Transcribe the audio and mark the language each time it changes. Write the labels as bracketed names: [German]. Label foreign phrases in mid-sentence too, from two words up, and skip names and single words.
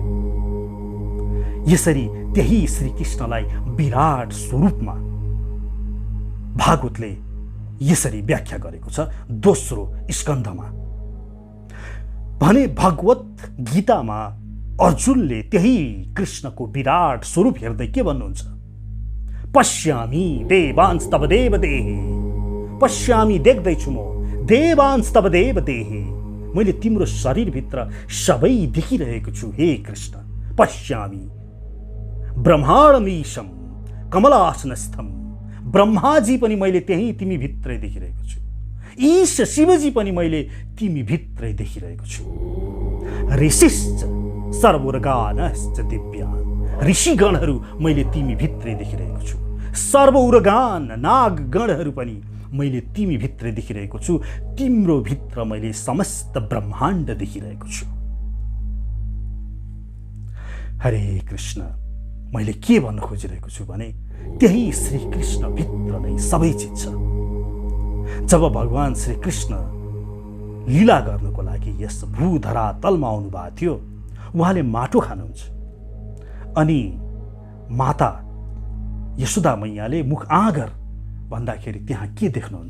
[Nepali] यसरी त्यही श्री कृष्णलाई विराट स्वरूपमा भागवतले यसरी व्याख्या गरेको छ दोस्रो स्कन्धमा। भने भगवत गीतामा अर्जुनले त्यही कृष्णको विराट स्वरूप हेर्दै के भन्नुहुन्छ? [Sanskrit] पश्यामि देवांस्तव देवदेहे, पश्यामि [Nepali] देख्दैछु म [Sanskrit] देवांस्तव देवदेहे, [Nepali] मैले तिम्रो शरीरभित्र सबै देखिरहेको छु हे कृष्ण। [Sanskrit] पश्यामि ब्रह्माण्डमीशम कमलासनस्थम, [Nepali] ब्रह्माजी पनि मैले त्यही तिमी भित्रै देखिरहेको छु। ईश शिवजी पनि मैले तिमी भित्रै देखिरहेको छु। [Sanskrit] ऋषिश्च सर्वोरगानश्च दिव्यान्, [Nepali] ऋषिगणहरू मैले तिमी भित्रै देखिरहेको छु। सर्वोरगान नागगणहरू पनि मैले तिमी भित्रै देखिरहेको छु। तिम्रो भित्र मैले समस्त ब्रह्माण्ड देखिरहेको छु। हरे कृष्ण, मैले के भन्न खोजिरहेको छु भने त्यही श्री कृष्ण भित्र नै सबै चिज छ। जब भगवान श्री कृष्ण लीला गर्नको लागि यस भूधरातलमा आउनु भएको थियो, उहाँले माटो खानुहुन्छ। अनि माता यशोदा मैयाले मुख आँगर भन्दाखेरि त्यहाँ के देख्नुहुन्छ?